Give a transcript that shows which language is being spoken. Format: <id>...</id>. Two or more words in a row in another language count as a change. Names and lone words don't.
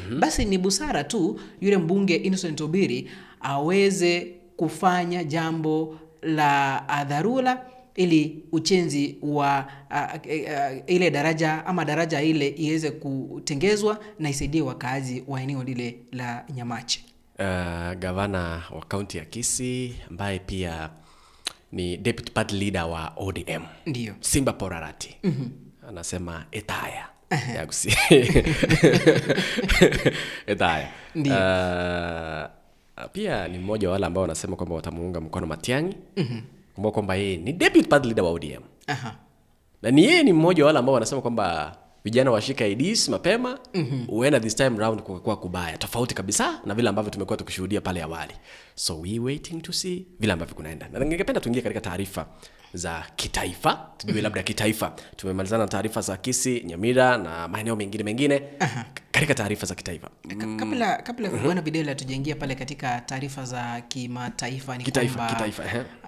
<sw>Basi ni busara tu yule mbunge Innocent Obiri aweze kufanya jambo la dharura ili ujenzi wa ile daraja ama daraja ile iweze kutengezwa na isaidie wakazi wa eneo lile la Nyamache. Gavana wa kaunti ya Kisii ambaye pia ni</sw> <en>deputy party leader</en> <sw>wa ODM, ndio Simba Porarati, anasema etaya ya Gusii. Etaya. Pia ni mmoja wa wale ambao wanasema kwamba watamuunga mkono Matiang'i. Kumbuka kwamba yeye ni</sw> <en>deputy party leader</en> <sw>wa ODM. Na ni yeye ni mmoja wa wale ambao wanasema kwamba vijana washika IDs mapema, uenda</sw> <en>this time round</en> <sw>kwa kubaya, tofauti kabisa na vile ambavyo tumekuwa tukishuhudia pale awali.</sw> <en>So we waiting to see</en> <sw>vile ambavyo kunaenda. Na ningependa tuingie katika taarifa za kitaifa, tujue labda kitaifa. Tumemalizana na taarifa za Kisii, Nyamira na maeneo mengine. Katika taarifa za kitaifa. Kabla bwana Bidela tujaingia pale katika taarifa za kimataifa, ni kitaifa.</sw>